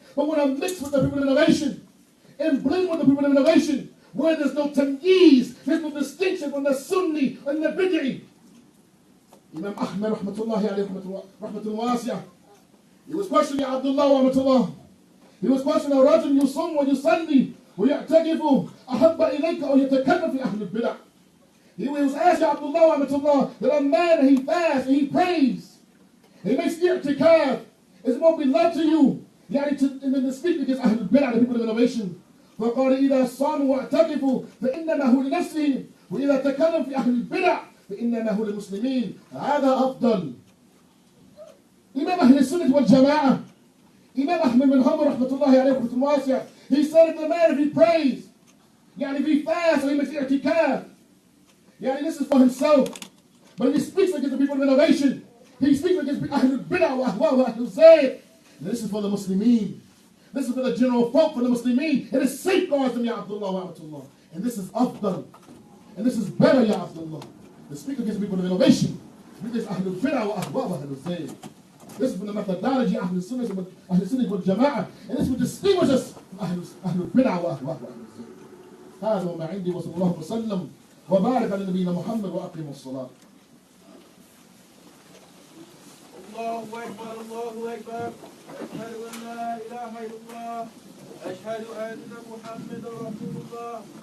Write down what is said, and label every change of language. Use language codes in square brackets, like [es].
[en] But when I'm mixed with the people of innovation, and blend with the people of innovation, where there's no tamyiz, there's no distinction from the Sunni and the Bid'i. Imam Ahmed rahmatullahi alayhi rahmatul wasi'ah. He was questioning Abdullah wa rahmatullah. He was questioning [ar] رجل يصوم ويصلي ويعتكف أحب إليك أو يتكلم في أهل البدع. [en] He was asking Abdullah wa rahmatullah that a man, he fasts and he prays, he makes i'tikaf, is more beloved to you, to speak against [ar] أهل البدع, [en] the people of innovation. [ar] فقال إذا صاموا واعتكفوا فإنما هو لنفسهم وإذا تكلم في أهل البدع فإنما هو للمسلمين. هذا أفضل. [en] Imam Ahl Sunnah wal Jama'ah, Imam Ahmed bin Hanbal rahmatullahi alayhi rahmatul wasi'ah, he said if the man, if he prays, if he fasts or he makes i'tikaf, this is for himself. But if he speaks against the people of innovation, he speaks against Ahlul Bid'ah wa Ahwa wa Ahlul Zayd, this is for the Muslimin. This is for the general folk, for the Muslimin. It is safeguards them, Ya Abdullah wa Rahmatullah. And this is afdal. And this is better, Ya Abdullah. To speak against people of innovation. This is Ahlul Bid'ah wa Ahwa wa Ahlul Zayd. This is from the methodology of Ahlul Sunnah wal Jama'ah. And this will distinguish us from Ahlul Bid'ah wa Ahwa wa Ahlul Zayd. [ar] هذا ما عندي وصلى الله وسلم وبارك على نبينا محمد وأقيموا الصلاة. الله أكبر الله أكبر. أشهد أن لا إله إلا الله. أشهد أن محمدا رسول الله.